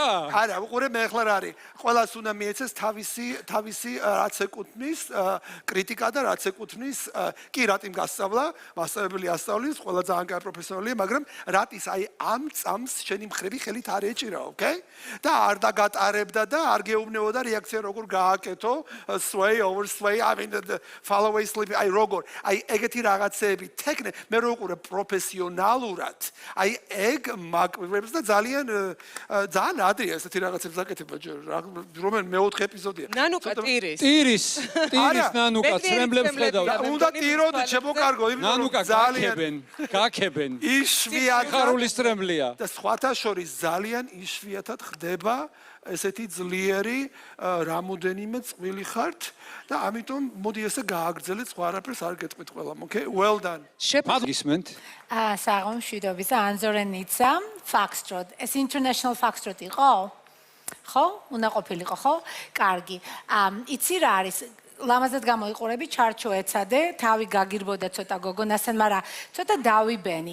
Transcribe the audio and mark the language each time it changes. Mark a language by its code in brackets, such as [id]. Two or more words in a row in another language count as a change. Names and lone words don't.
[ka] არა, უყურე მე ახლა რა არის? ყველას უნდა მიეცეს თავისი რაც ეკუთვნის კრიტიკა და რაც ეკუთვნის კი რატიმ გასწავლა, მასწავლებელი ასწავლის, ყველა ძალიან კარგი პროფესიონალია, მაგრამ რატის აი ამ წამს შენი მხრები ხელით არ ეჭირა, okay? და არ დაგატარებდა და არ გეუბნებოდა რეაქცია როგორ გააკეთო, [en] sway over sway, I mean the follow away slip, [ka] აი როგორ, აი ეგეთი რაღაცეები, თექნე, მე რო უყურე პროფესიონალურად, აი ეგ მაკვირვებს და ძალიან ადრეა ესეთი რაღაცებს აკეთება რომელ მეოთხე ეპიზოდია. ნანუკა ტირის. ტირის ნანუკა ცრემლებს ხედავდა. უნდა ტიროდეთ შემოკარგო, ნანუკა გაქებენ. იშვიათად ხარულის ცრემლია. და სხვათა შორის ძალიან იშვიათად ხდება ესეთი ძლიერი რამოდენიმე წვილი ხართ და ამიტომ მოდი ესე გააგრძელეთ, სხვა არაფერს არ გეტყვით ყველამ, [en] okay? Well done. [ka] გისმენთ? საღამო მშვიდობის ანზორენიცა, Foxtrot. ეს [en] international Foxtrot [ka] იყო? ხო? უნდა ყოფილიყო, ხო? კარგი. იცი რა არის? ლამაზად გამოიყურები, ჩარჩო ეცადე, თავი გაგირბოდა ცოტა გოგონასთან, მაგრამ ცოტა დავიბენი.